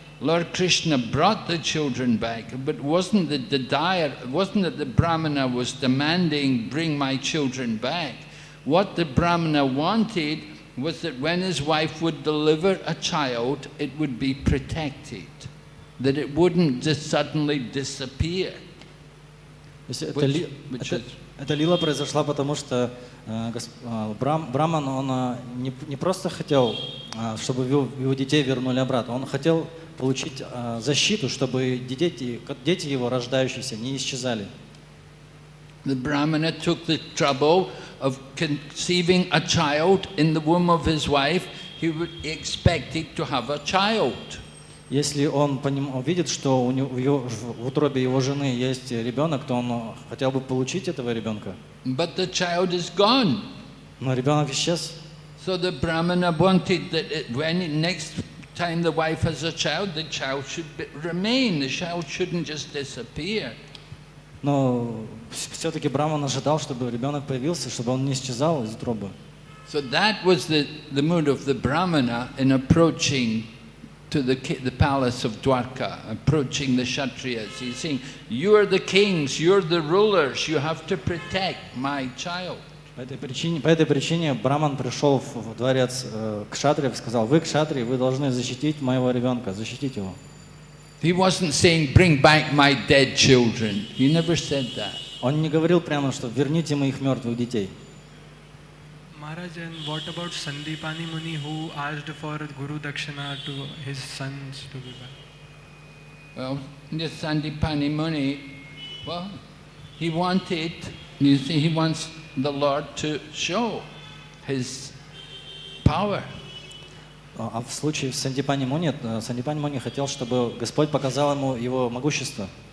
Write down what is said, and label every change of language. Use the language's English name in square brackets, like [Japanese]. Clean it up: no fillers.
[English] Lord Krishna brought the children back, but it wasn't that the Brahmana was demanding, bring my children back. What the Brahmana wanted was that when his wife would deliver a child, it would be protected, that it wouldn't just suddenly disappear. [Russian] То есть [English] Which is- [Russian] эта лила произошла потому, что Браман, он не просто хотел, чтобы его детей вернули обратно, он хотел получить защиту, чтобы дети его, рождающиеся, не исчезали. [English] The Brahmana took the trouble of conceiving a child in the womb of his wife. He would expect to have a child. [Russian] Если он видит, что в утробе его жены есть ребенок, то он хотел бы получить этого ребенка. [English] But the child is gone. [Russian] Но ребенок исчез. [English] So the Brahmana wanted that when next time the wife has a child should remain. The child shouldn't just disappear. [Russian] Но все-таки Браман ожидал, чтобы ребенок появился, чтобы он не исчезал из утробы. [English] So that was the mood of the Brahmana in approaching to the palace of Dwarka, approaching the Kshatriyas. He's saying, you are the kings, you're the rulers, you have to protect my child. [Russian] По этой причине Браман пришел в дворец кшатриев и сказал: вы кшатрии, вы должны защитить моего ребенка, защитить его. [English] He wasn't saying, bring back my dead children. He never said that. [Russian] Он не говорил прямо, что верните моих мертвых детей. [English] Maharaj, and what about Sandipani Muni who asked for Guru Dakshina to his sons to be back? Well, this Sandipani Muni, well, he wanted, you see, he wants the Lord to show his power. [Russian] А в случае с Сандипани Муни хотел, чтобы Господь показал ему его могущество.